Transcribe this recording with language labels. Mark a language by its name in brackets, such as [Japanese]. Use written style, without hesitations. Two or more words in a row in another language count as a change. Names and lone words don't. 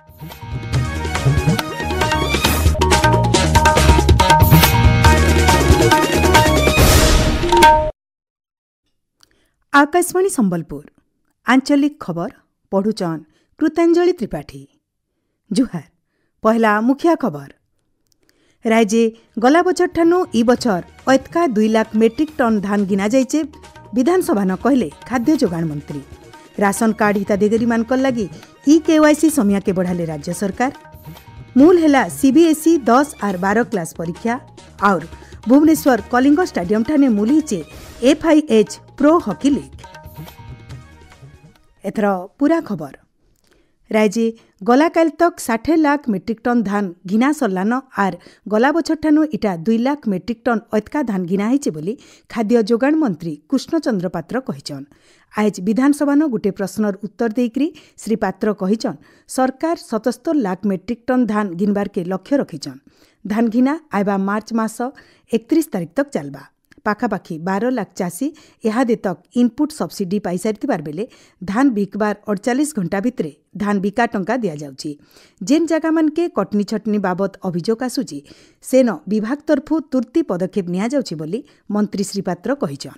[Sambalpuri] आकाशवाणी संबलपुर आंचलिक खबर पढ़ुचन कृतांजलि त्रिपाठी। जुहार पहला मुखिया खबर। राज्य गला बछर ठानु ई बछर ऐतका 2 लाख मेट्रिक टन धान गिना जाइचे विधानसभा न कहले खाद्य जोगाण मंत्री। राशन कार्ड हिताधिकारी मानकर लगी ई केवाईसी समिया के बढ़ाले राज्य सरकार। मूल हेला सीबीएसई 10 और 12 क्लास परीक्षा और भुवनेश्वर कलिंग स्टाडियम ठाने मूल हिचे FIH प्रो हॉकी लीग। एथर पूरा खबर। राज्य गला काल तक 60 लाख मेट्रिक टन धान घिना सरलान आर गला बछर ठानु इटा 2 लाख मेट्रिक टन ऐतका धान घिना होइचे बोली खाद्य जोगाण मंत्री कृष्णचंद्र पात्र कहिचन। आज विधानसभा न गुटे प्रश्नर उत्तर देकरी श्री पात्र कहिचन सरकार 77 लाख मेट्रिक टन धान घिनबार के लक्ष्य रखिचन। धान घिना आइबा मार्च मास 31 तारिख तक चलबा। पाखापाखि 12 लाख चाषी इहादे तक इनपुट सब्सिडी पाई सारिथिबार बेले धान बिकबार 48 घंटा भितरे धान बिका टंका दिया जाउची। जेन जगह मानके कटनी छटनी बाबत अभियोग आसुची सेन विभाग तरफु तुर्ती पदक्षेप निया जाउची बोली मंत्री श्री पात्र कहिचन।